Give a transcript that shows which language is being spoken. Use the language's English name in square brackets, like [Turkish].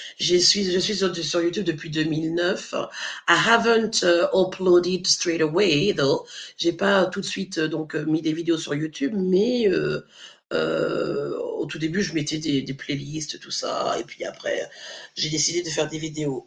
[French] Je suis sur YouTube depuis 2009. [English] I haven't uploaded straight away though. [French] J'ai pas tout de suite donc mis des vidéos sur YouTube, mais au tout début je mettais des playlists, tout ça, et puis après j'ai décidé de faire des vidéos.